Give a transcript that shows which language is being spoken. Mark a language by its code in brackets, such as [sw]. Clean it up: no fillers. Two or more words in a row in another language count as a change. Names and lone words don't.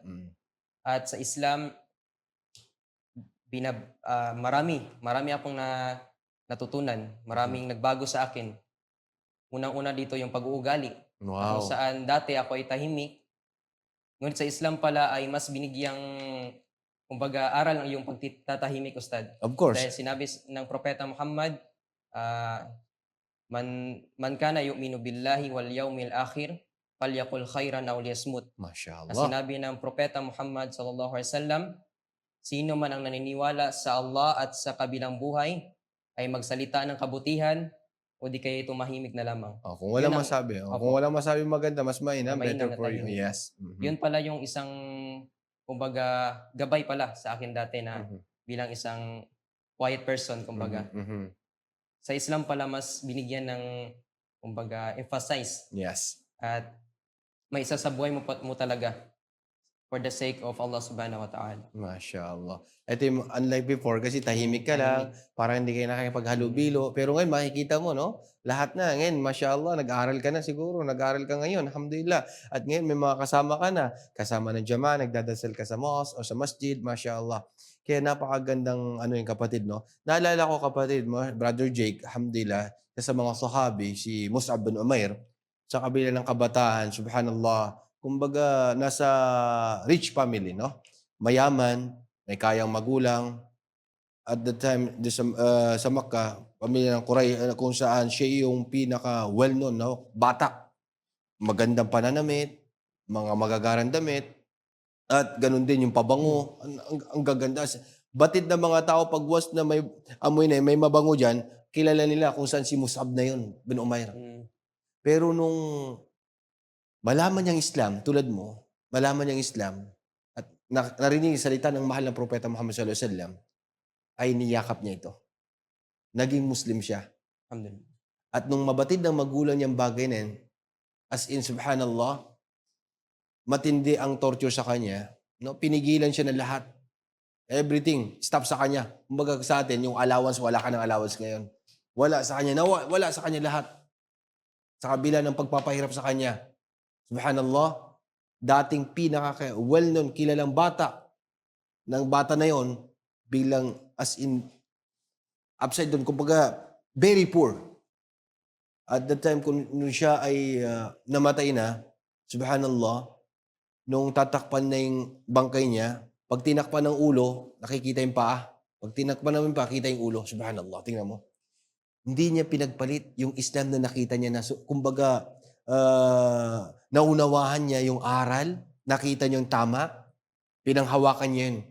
[tl] At sa Islam marami akong natutunan, Mhm. maraming nagbago sa akin. Unang-una dito yung pag-uugali, na kung Wow. saan dati ako ay tahimik, Ngunit sa Islam pala ay mas binigyang, kumbaga, aral ang iyong pagtatahimik, Ustad. [en] Of course. [tl] Dahil sinabi ng Propeta Muhammad, ah, [ar] من كان يؤمن بالله واليوم الآخر فليقل خيرا أو ليصمت. Masya [tl] Na [ar] Allah. [tl] sinabi ng Propeta Muhammad [ar] صلى الله عليه وسلم, [tl] sino man ang naniniwala sa Allah at sa kabilang buhay ay magsalita ng kabutihan o di kaya tumahimik na lamang. Kung Yun walang ang masabi, kung opo, walang masabi maganda, mas na mainam, mainam better na [en] for you. [tl] tahimik. Yes. Mhm. Yun pala yung isang, kumbaga, gabay pala sa akin dati na Mhm. bilang isang [en] quiet person, [tl] kumbaga. Mhm. Mhm. Sa Islam pala mas binigyan ng, kumbaga, emphasize Yes. at may isa sa buhay mo talaga [en] for the sake of Allah [ar] سبحانه وتعالى. ما شاء الله. [tl] Ito yung [en] unlike before [tl] kasi tahimik ka lang, Tahimik. parang hindi kayo nakikipaghalubilo. Pero ngayon makikita mo, no? Lahat na. Ngayon, [ar] ما شاء الله, [tl] nag-aaral ka na siguro. Nag-aaral ka ngayon, alhamdulillah. At ngayon, may mga kasama ka na. Kasama ng jama, nagdadasal ka sa mosque o sa masjid, [ar] ما شاء الله. [tl] Kaya napakagandang ano yung kapatid, no? Naalala ko kapatid mo, Brother Jake, alhamdulillah, sa mga sahabi, si Mus'ab bin Umair, sa kabila ng kabataan, subhanallah, kumbaga nasa [en] rich family, [tl] no? Mayaman, may kayang magulang. [en] At the time [tl] sa Makkah, pamilya ng kung saan siya yung pinaka well-known, no? Bata, magandang pananamit, mga magagarang damit, at ganun din yung pabango. Ang gaganda. Batid ng mga tao pag once na may amoy na may mabango diyan, kilala nila kung saan si Mus'ab na yun, bin Umair. Mm. Pero nung malaman niyang Islam, tulad mo, malaman niyang Islam at narinig yung salita ng mahal na propeta Muhammad [ar] صلى الله عليه وسلم, [tl] ay niyakap niya ito. Naging Muslim siya. Alhamdulillah. At nung mabatid ng magulang niyang bagay na yan, [en] as in subhanallah, [tl] matindi ang torture sa kanya, no? Pinigilan siya ng lahat. [en] Everything, stop [tl] sa kanya. Kumbaga sa atin, yung allowance, wala ka ng allowance ngayon. Wala sa kanya, wala sa kanya lahat. Sa kabila ng pagpapahirap sa kanya. Subhanallah, dating well-known, kilalang bata ng bata na yon bilang [en] as in [tl] upside down, kumbaga [en] very poor. At that time, [tl] nung siya ay namatay na, subhanallah, nung tatakpan na yung bangkay niya, pag tinakpan ng ulo, nakikita yung paa. Pag tinakpan namin pa, kita yung ulo. Subhanallah, tingnan mo. Hindi niya pinagpalit yung Islam na nakita niya na, kumbaga, naunawahan niya yung aral, nakita niya yung tama, pinanghawakan niya yun.